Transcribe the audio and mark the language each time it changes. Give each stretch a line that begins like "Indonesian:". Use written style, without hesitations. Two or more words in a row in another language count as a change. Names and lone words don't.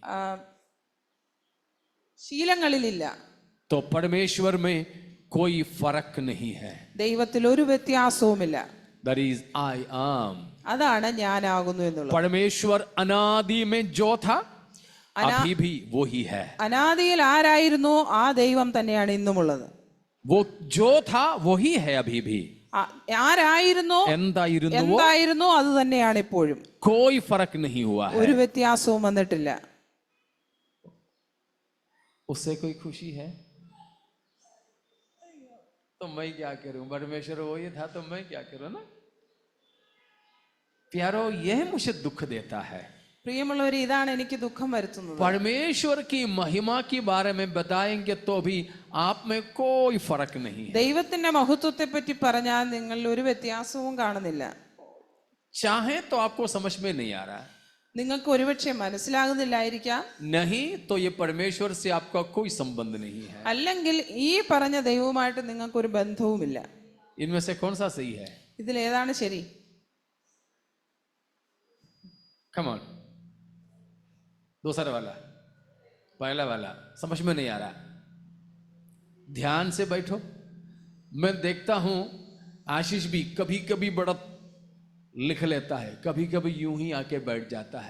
Malayalam: ശീലങ്ങളിലില്ല.
Hindi: तो परमेश्वर में कोई फर्क नहीं है.
Malayalam: ദൈവത്തിൽ ഒരു വ്യത്യാസവുമില്ല.
English: That is I am.
Malayalam: അതാണ് ഞാനാകുന്നു എന്നുള്ളത്.
Hindi: परमेश्वर अनादि में जो था अभी भी वो ही है.
Malayalam: അനാദിയിൽ ആരായിരുന്നു ആ ദൈവം തന്നെയാണ് ഇന്നുമുള്ളത്.
Hindi: वो जो था वही है अभी भी.
Malayalam: ആരായിരുന്നോ എന്തായിരുന്നോ അത് തന്നെയാണ് ഇപ്പോഴും.
Hindi: कोई फर्क नहीं हुआ है.
Malayalam: ഒരു വ്യത്യാസവും വന്നിട്ടില്ല.
Hindi: उससे कोई खुशी है तो मैं क्या करूं, परमेश्वर वही था तो मैं क्या करूं ना. प्यारो यह मुझे दुख देता है.
Malayalam: പ്രിയമുള്ളവരെ, ഇതാണ് എനിക്ക് ദുഃഖം വരുത്തുന്നത്.
Hindi: परमेश्वर की महिमा के बारे में बताएंगे तो भी आप में कोई फर्क नहीं है.
Malayalam: ദൈവത്തിന്റെ മഹത്വത്തെ പറ്റി പറഞ്ഞാൽ നിങ്ങളിൽ ഒരു വ്യത്യാസവും കാണുന്നില്ല.
Hindi: चाहे तो आपको समझ में नहीं आ रहा है,
Malayalam: നിങ്ങൾക്ക് ഒരുപക്ഷെ മനസ്സിലാകുന്നില്ലായിരിക്കാം.
Hindi: नहीं तो ये परमेश्वर से आपका कोई संबंध नहीं है.
Malayalam: അല്ലെങ്കിൽ ഈ പറഞ്ഞ ദൈവവുമായിട്ട് നിങ്ങൾക്ക് ഒരു ബന്ധവുമില്ല.
Hindi: इनमें से कौन सा सही है?
Malayalam: ഇതിൽ ഏതാണ് ശരി?
English: Come on.
Hindi: दूसरा वाला, पहला वाला समझ में नहीं आ रहा. ध्यान से बैठो. मैं देखता हूं आशीष भी कभी कभी बड़ा लिख लेता है, कभी कभी यूं ही आके बैठ जाता है.